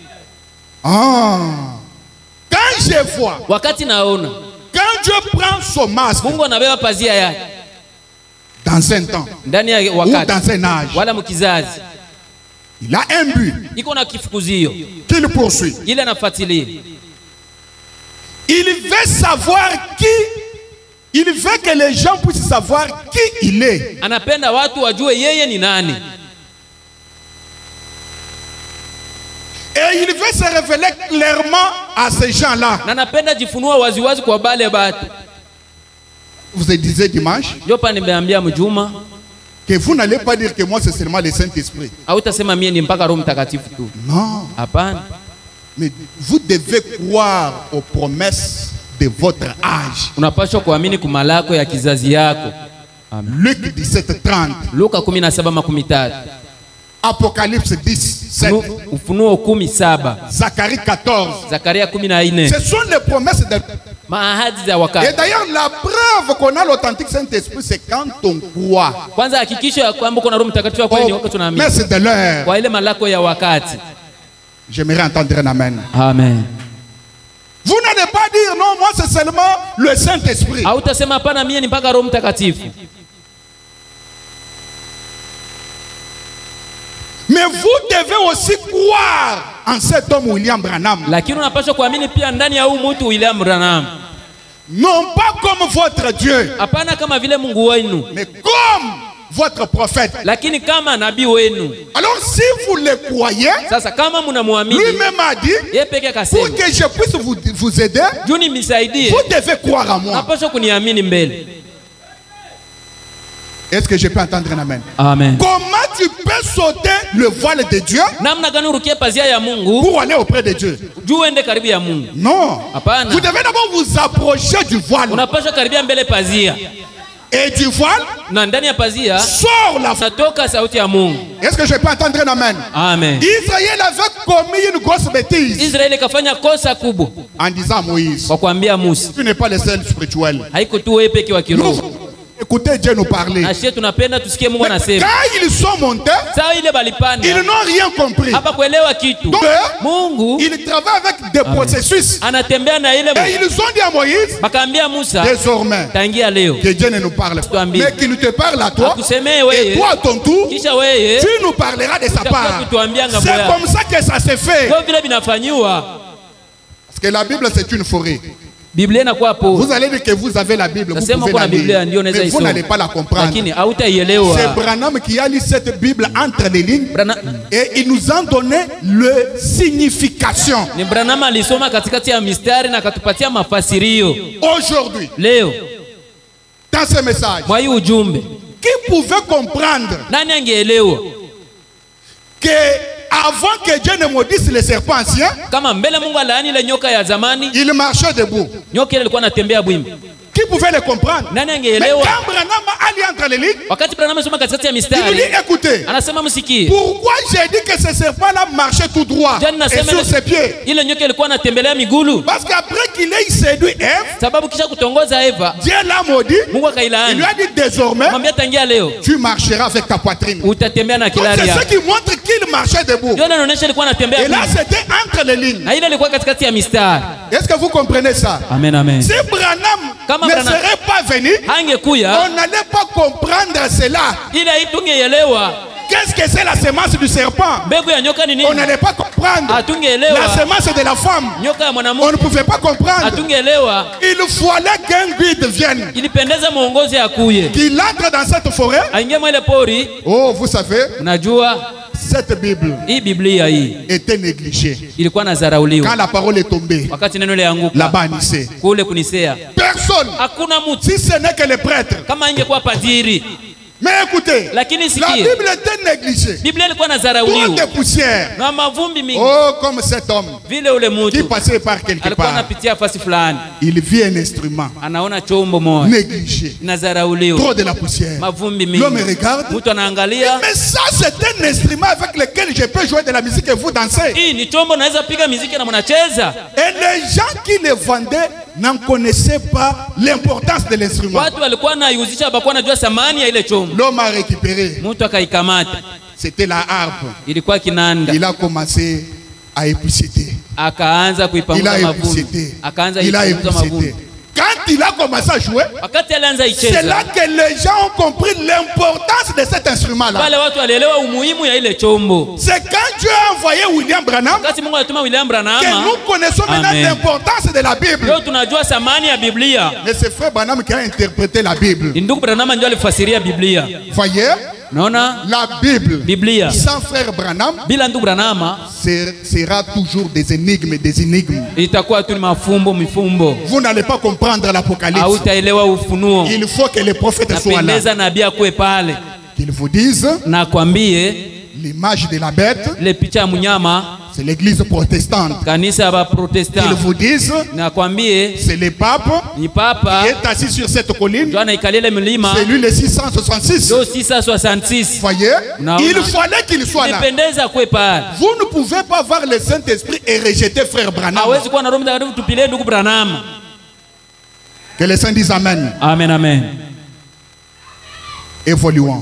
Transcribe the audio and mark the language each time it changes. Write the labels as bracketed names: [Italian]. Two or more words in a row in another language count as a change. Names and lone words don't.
[French] Ah. Quand je vois, [Swahili] Wakati naona [French] quand Dieu prend son masque [Swahili] Mungu anabeba pazia yake [French] dans un temps [Swahili] ndani ya [French] ou [Swahili] wakati [French] dans un âge, [Swahili] wala mkizazi, [French] il a un but [Swahili] iko na kifukuzio [French] qu'il poursuit. [Swahili] ile anafuatilia. [French] Il veut savoir qui, il veut que les gens puissent savoir qui il est. [Swahili] Anapenda watu wajue yeye ni nani. [French] Et il veut se révéler clairement à ces gens-là. [Swahili] Na anapenda jifunua waziwazi kwa bale batu. [French] Vous disiez dimanche [Swahili] Ndio pa nimeambia mjuma, [French] que vous n'allez pas dire que moi c'est seulement le Saint-Esprit. [Swahili] hautasema mie ni mpaka Roho Mtakatifu tu. [French] Non. [Swahili] Hapana. [French] Mais vous devez croire aux promesses de votre âge. [Swahili] Unapaswa kuamini kumalako ya kizazi yako. Amen. [French] Luc 17:30. [Swahili] Luka 17:13. [French] Apocalypse 10:7. [Swahili] Ufunuo 17. [French] Zacharie 14. [Swahili] Zakaria 14. [French] Ce sont les promesses de... [Swahili] Maahadi za [French] Et [Swahili] wakati. [French] d'ailleurs, la preuve qu'on a l'authentique Saint-Esprit, c'est quand on croit [Swahili] Kwanza hakikisho ya kwamba kuna Roho Mtakatifu kweli ni [French] aux [Swahili] wakati tunaamini. [French] promesses de l'heure. [Swahili] Kwa ile malako ya wakati. [French] J'aimerais entendre un amen. Amen. Vous n'allez pas dire non, moi c'est seulement le Saint-Esprit. [Swahili] Hautasema hapana mie ni mpaka Roho Mtakatifu. [French] Mais vous devez aussi croire en cet homme William Branham. [Swahili] Lakini unapaswa kuamini pia ndani ya huyu mtu William Branham. [French] Non pas comme votre Dieu, [Swahili] Hapana kama vile Mungu wenu, [French] mais comme votre prophète. [Swahili] lakini kama nabii wenu. [French] Alors si vous le croyez, [Swahili] Sasa kama mnamwamini, [French] lui-même a dit, [Swahili] yeye peke [French] pour [Swahili] akasema, [French] que je puisse vous aider, [Swahili] juni misaidie, [French] vous devez croire en moi. [Swahili] unapaswa kuniamini mbele. [French] Est-ce que je peux entendre un amen? Amen. Comment tu peux sauter le voile de Dieu [Swahili] Namna gani urukie pazia ya Mungu [French] pour aller auprès de Dieu? [Swahili] juu uende karibu ya Mungu? [French] Non. [Swahili] Hapana. [French] Vous devez d'abord vous approcher du voile. [Swahili] Unapaswa karibia mbele pazia, [French] Et du voile [Swahili] na ndani ya pazia [French] sort la voix. [Swahili] natoka sauti ya Mungu. [French] Est-ce que je peux entendre un amen? Amen. Israël avait commis une grosse bêtise [Swahili] Israeli kafanya kosa kubwa [French] en disant à Moïse, [Swahili] kwa kuambia Musa, [French] tu n'es pas le seul spirituel. [Swahili] haiko tu wewe peke wa [French] Nous [Swahili] kiroho. [French] voulons Écoutez Dieu nous parler. [Swahili] Na shie tunapenda tusikie Mungu [French] Mais [Swahili] anasema. [French] quand ils sont montés, [Swahili] Sawa ile balipanda. [French] ils n'ont rien compris. [Swahili] Hapa kuelewa kitu. [French] Donc, [Swahili] Mungu [French] ils travaillent avec des processus. [Swahili] anatembea na ile. [French] Et ils ont dit à Moïse, [Swahili] Bakaambia Musa, [French] désormais, [Swahili] tangia leo. [French] que Dieu ne nous parle pas, [Swahili] Tuambie. [French] mais qu'il ne te parle à toi. [Swahili] Akusemee [French] Et [Swahili] wewe. [French] toi, à ton tour, [Swahili] Kisha wewe. [French] tu nous parleras de sa part. [Swahili] Kutuambia ngambo [French] C'est [Swahili] yako. [French] comme ça que ça se fait. [Swahili] Kwa vile binafanywa. [French] Parce que la Bible, c'est une forêt. [Swahili] Biblia inakuwa hapo. [French] Vous allez dire que vous avez la Bible, vous [Swahili] Nasema [French] pouvez [Swahili] kuna [French] la [Swahili] Biblia ndio [French] lire, [Swahili] unaweza [French] mais vous [Swahili] isoma. [French] n'allez pas la comprendre. [Swahili] Lakini hautaielewa. [French] C'est Branham qui a lu cette Bible entre les lignes [Swahili] Brana- [French] et il nous a donné le signification. [Swahili] Ni Branham alisoma katikati ya mistari na akatupatia mafasirio. [French] Aujourd'hui, [Swahili] Leo [French] dans ce message, [Swahili] mwa hii ujumbe, [French] qui pouvait comprendre [Swahili] nani angeelewa [French] que avant que Dieu ne maudisse les serpents anciens, [Swahili] kama mbele Mungu alaani ile nyoka ya zamani, [French] il marchait debout. [Swahili] nyoka ile ilikuwa anatembea bwimbi? [French] Qui pouvait le comprendre? [Swahili] Nani [French] Mais [Swahili] angeelewa? [French] quand Branham a lu entre les lignes, [Swahili] Wakati Branham anasoma katikati ya [French] il nous [Swahili] mistari, [French] dit, écoutez, [Swahili] anasema msikie, [French] pourquoi j'ai dit que ce serpent-là marchait tout droit [Swahili] Dieu anasema [French] et sur ses pieds? [Swahili] ile nyoka ilikuwa anatembelea migulu, [French] Parce qu'après qu'il ait séduit Ève, [Swahili] sababu kisha kutongoza Eva, [French] Dieu l'a maudit. [Swahili] Mungu [French] Il lui [Swahili] akailaani, [French] a dit désormais, [Swahili] mwambia tangia leo [French] tu marcheras avec ta poitrine. Donc [Swahili] utatembea na [French] c'est [Swahili] kilari [French] ce [Swahili] yako. [French] qui montre qu'il marchait debout. [Swahili] Ndio anaonyesha ilikuwa anatembea [French] Et là, [Swahili] bwimbi, [French] c'était entre les lignes. [Swahili] na ile ilikuwa katikati ya mistari. [French] Est-ce que vous comprenez ça? Amen, amen. Si Branham [Swahili] Kama [French] ne [Swahili] Branham [French] serait pas venu, [Swahili] hangekuya [French] on n'allait pas comprendre cela. [Swahili] ile haitungeelewa [French] Qu'est-ce que c'est la semence du serpent? [Swahili] mbegu ya nyoka ni [French] On [Swahili] nini, [French] n'allait pas comprendre. [Swahili] hatungeelewa. [French] La semence de la femme, [Swahili] Nyoka ya [French] on ne [Swahili] mwanamke [French] pouvait pas comprendre. [Swahili] hatungeelewa. [French] Il fallait qu'un guide vienne, [Swahili] Ilipendeza muongozi akuye [French] qu'il entre dans cette forêt. [Swahili] aingie mwa ile pori. [French] Oh, vous savez, [Swahili] Unajua [French] cette Bible [Swahili] hii Biblia hii [French] était négligée. [Swahili] ilikuwa [French] Quand [Swahili] nazarauliwa [French] la parole est tombée, [Swahili] wakati neno lianguka [French] là-bas à Nicée, [Swahili] kule kunisea, [French] personne, [Swahili] hakuna mtu [French] si ce n'est que les prêtres. [Swahili] kama ingekuwa padiri. [French] Mais écoutez, [Swahili] Lakini [French] la [Swahili] sikie, [French] Bible était négligée. [Swahili] Biblia ilikuwa [French] Trop [Swahili] nazarauliwa [French] de poussière. [Swahili] na mavumbi mingi. [French] Oh, comme cet homme [Swahili] Vile ule [French] qui [Swahili] mtu [French] passait par quelque [Swahili] alikuwa [French] part, [Swahili] anapitia fasi fulani, [French] il vit un instrument [Swahili] anaona chombo moja [French] négligé. [Swahili] nazarauliwa, [French] Trop de la poussière. [Swahili] mavumbi mingi. [French] L'homme regarde. [Swahili] Mtu anaangalia, [French] Mais ça, c'est un instrument avec lequel je peux jouer de la musique et vous dansez. [Swahili] hii ni chombo naweza piga muziki na mnacheza. [French] Et les gens qui le vendaient n'en connaissaient pas l'importance de l'instrument. [Swahili] Watu walikuwa naiuzisha, bakuwa najua thamani ya ile chombo. [French] L'homme a récupéré. [Swahili] Mtu akaikamata, [French] C'était la harpe. [Swahili] ilikuwa kinanda, [French] Il a commencé à épousseter. [Swahili] akaanza [French] Il a [Swahili] kuipanguza mavumbi, [French] épousseté. [Swahili] akaanza [French] Il a [Swahili] kuipanguza [French] épousseté. [Swahili] mavumbi. [French] Quand il a commencé à jouer, [Swahili] Wakati alianza [French] c'est là [Swahili] icheza, [French] que les gens ont compris l'importance de cet instrument-là. [Swahili] wale watu walielewa umuhimu ya ile chombo. [French] C'est quand Dieu a envoyé William Branham [Swahili] Wakati Mungu alituma William [French] que [Swahili] Branham, [French] nous connaissons maintenant Amen. l'importance de la Bible. [Swahili] leo tunajua thamani ya Biblia. [French] Mais c'est frère Branham qui a interprété la Bible. [Swahili] Ni ndugu Branham ndio alifasiria Biblia. [French] Voyez, [Swahili] Naona [French] la Bible, [Swahili] Biblia [French] sans frère Branham, [Swahili] bila ndugu Branham [French] sera toujours des énigmes, des énigmes. [Swahili] itakuwa tu ni mafumbo mifumbo, [French] Vous n'allez pas comprendre l'Apocalypse. [Swahili] hautaelewa ufunuo. [French] Il faut que les prophètes soient là. [Swahili] Napendeza nabii akuwe pale [French] Qu'ils vous disent [Swahili] na akwambie [French] l'image de la bête, [Swahili] ile picha ya mnyama, [French] c'est l'église protestante. [Swahili] kanisa ya [French] Qu'ils [Swahili] Baprotestant, [French] vous disent [Swahili] na akwambie [French] c'est le pape [Swahili] ni papa [French] qui est assis sur cette colline. [Swahili] ndio anaikalia ile milima, [French] C'est lui le 666. [Swahili] ndio 666. [French] Voyez, Non, il non. fallait qu'il soit là. [Swahili] Nipendeza akuwe pale. [French] Vous ne pouvez pas voir le Saint-Esprit et rejeter frère Branham. [Swahili] Hawezi kuwa na Roho Mtakatifu tupilie ndugu Branham. [French] Que les saints disent Amen. Amen, amen. Évoluons.